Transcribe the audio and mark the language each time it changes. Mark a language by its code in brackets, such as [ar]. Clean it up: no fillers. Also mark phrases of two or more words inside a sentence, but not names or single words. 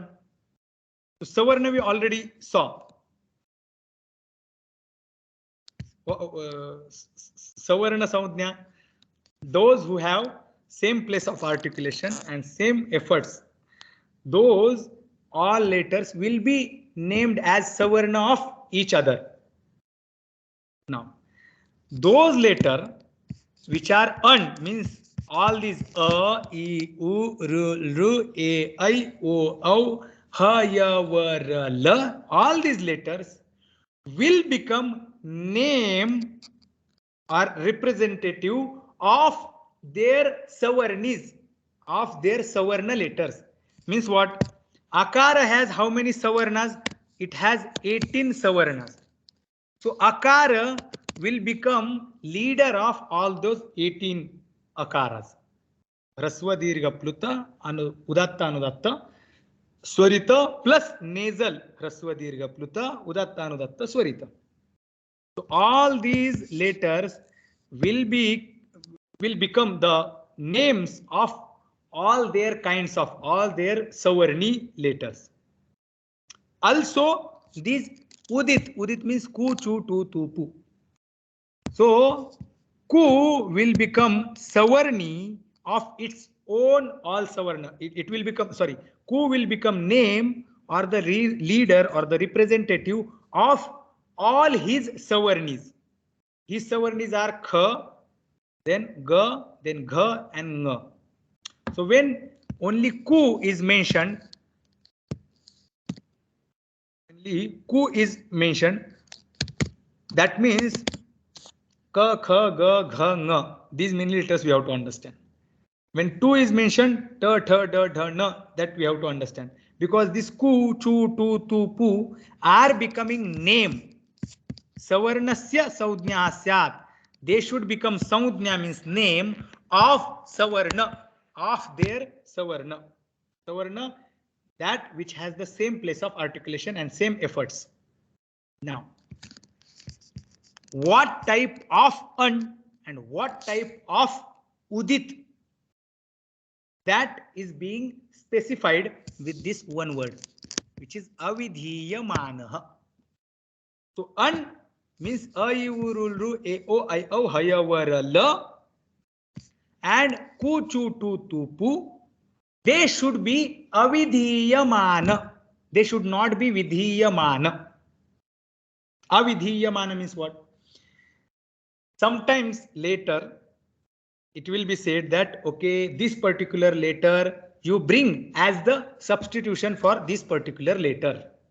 [en] So savarna we already saw. [sa] Savarna saudhnya, [en] those who have same place of articulation and same efforts, those all letters will be named as savarna of each other. Now those letters which are un, means all these a, I, [sa] u, ru, ru, a, I, o, au, ha, ya, va, ra, la, [en] all these letters will become name or representative of their savarnis, of their savarna letters. Means what? Akara has how many savarnas? It has 18 savarnas. So akara will become leader of all those 18 akaras. [sa] Rasva dirgha pluta, udatta anudatta, swarita plus nasal, rasva dirgha pluta, udatta anudatta, swarita. [en] So all these letters will become the names of all their kinds of all their savarni letters. Also these udit means ku, [sa] chu, tu, tu, pu. [en] So ku will become savarni of its own all savarna. It will become, sorry, ku will become name or the leader or the representative of all his savarnis. His savarnis are kha, then ga, then gha and nga. So when only ku is mentioned, that means ka, kha, ga, gha, [sa] nga. [en] These many letters we have to understand. When tu is mentioned, [sa] ta, tha, da, dha, na, [en] that we have to understand. Because this ku, chu, tu, tu, pu are becoming name. [sa] Savarnasya saudhnya syat. [en] They should become saudhnya means name of savarna, of their savarna. Savarna, that which has the same place of articulation and same efforts. Now, what type of an and what type of udit, that is being specified with this one word, which is avidhiyamanaha. So an means [sa] ayurulru eo I o hayavarala and kuchu tu tupu. [en] They should be avidhiyamana. They should not be vidhiyamana. Avidhiyamana means what? Sometimes later it will be said that, okay, this particular letter you bring as the substitution for this particular letter.